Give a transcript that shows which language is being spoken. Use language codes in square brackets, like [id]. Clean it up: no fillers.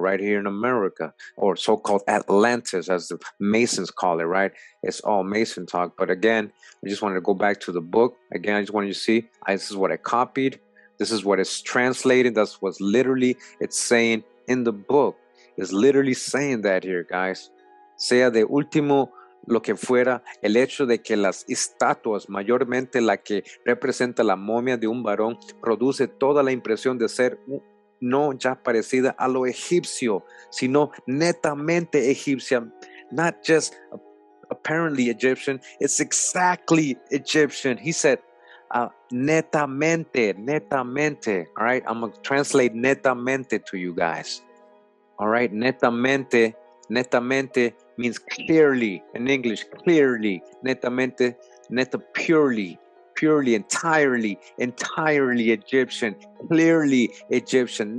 [en] Right here in America, or so-called Atlantis, as the Masons call it, right? It's all Mason talk. But again, I just wanted to go back to the book. Again, I just wanted you to see, this is what I copied. This is what it's translating. That's what's literally it's saying in the book. It's literally saying that here, guys. [es] Sea de último lo que fuera, el hecho de que las estatuas, mayormente la que representa la momia de un varón, produce toda la impresión de ser no ya parecida a lo egipcio, sino netamente egipcia, [en] not just apparently Egyptian, it's exactly Egyptian. He said, netamente, netamente. All right, I'm going to translate netamente to you guys. All right, netamente, netamente means clearly in English, clearly. Netamente, neta, purely, purely, entirely, entirely Egyptian, clearly Egyptian.